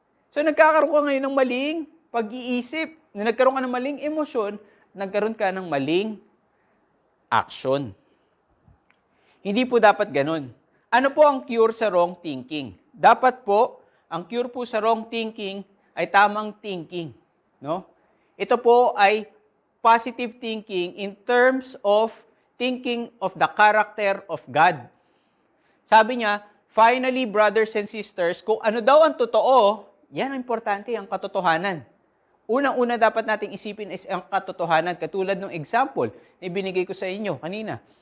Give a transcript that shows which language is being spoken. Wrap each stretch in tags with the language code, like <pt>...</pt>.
<tl>So, nagkakaroon ka ngayon ng maling pag-iisip. Nagkaroon ka ng maling emosyon, nagkaroon ka ng maling action. Hindi po dapat ganun. Ano po ang cure sa wrong thinking? Dapat po, ang cure po sa wrong thinking ay tamang thinking. No? Ito po ay</tl> <en>positive thinking in terms of thinking of the character of God.</en> <tl>Sabi niya,</tl> <en>finally, brothers and sisters,</en> <tl>kung ano daw ang totoo, yan ang importante, ang katotohanan. Unang-una dapat nating isipin is ang katotohanan. Katulad ng example na ibinigay ko sa inyo kanina.</tl>